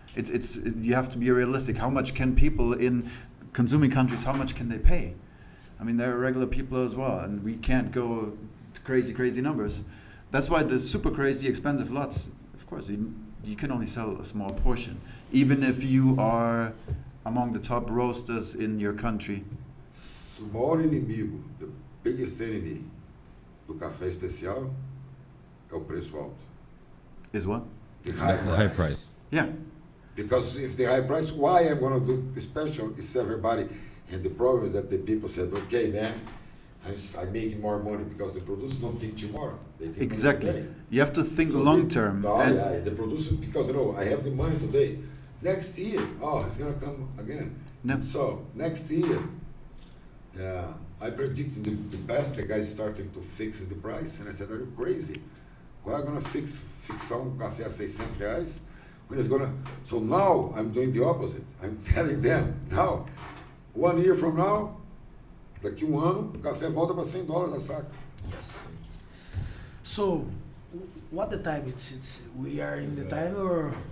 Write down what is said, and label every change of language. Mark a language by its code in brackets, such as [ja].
[en] You have to be realistic. How much can people in consuming countries, how much can they pay? I mean, they're regular people as well, and we can't go to crazy numbers. That's why the super crazy expensive lots, of course, you can only sell a small portion, even if you are among the top roasters in your country. [pt] O maior inimigo, [en] the biggest enemy [pt] do café especial é o preço alto. [en] Is what? The high price. Yeah. Because if the high price, why I'm going to do special is everybody. And the problem is that the people said, okay, man, I'm making more money because the producers don't think tomorrow. They think exactly. Today. You have to think long term. The producers, because I have the money today. Next year, it's going to come again. No. So next year, I predict in the past the guys starting to fix the price, and I said, are you crazy? Why are you going to fix café a $600? When it's going to? So now I'm doing the opposite. I'm telling them now. 1 year from now, [pt] daqui ano, o café volta para $100 a saco. [en] Yes. So, what the time it's we are in the time or